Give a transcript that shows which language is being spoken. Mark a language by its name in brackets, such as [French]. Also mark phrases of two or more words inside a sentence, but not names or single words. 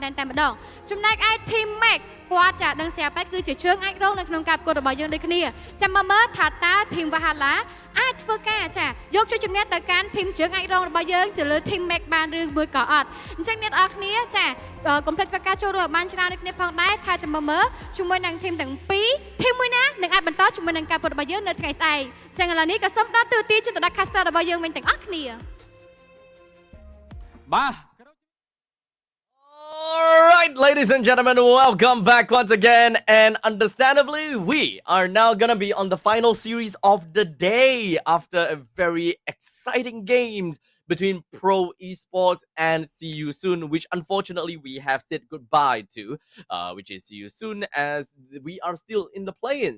[Khmer] តែម្ដងចំណែកឯ Team Meg គាត់ចាដឹងស្រាប់តែគឺជាជើងអាចរងនៅក្នុងការប្រកួតរបស់យើងដូចគ្នាចាំមើលថាតើ Team Valhalla អាចធ្វើការចាយកជ័យជំនះទៅកាន់ Team ជើងអាចរងរបស់យើងទៅលើ Team Meg បានឬមួយក៏អត់អញ្ចឹងអ្នកនរគ្នាចាកុំភ្លេចធ្វើការចូលរួមបានច្រើនដូចគ្នាផងដែរថាចាំមើលជាមួយនឹង Team ទាំងពីរ Team មួយណានឹងអាចបន្តជាមួយនឹងការប្រកួតរបស់យើងនៅថ្ងៃស្អែកចឹងឥឡូវនេះក៏សូមដល់ទូទីជូនទៅដល់ caster របស់យើងវិញទាំងអស់គ្នា បាទ [English] Alright, ladies and gentlemen, welcome back once again. And understandably, we are now gonna be on the final series of the day after a very exciting games between Pro Esports and See You Soon, which unfortunately we have said goodbye to, which is See You Soon, as we are still in the play-ins.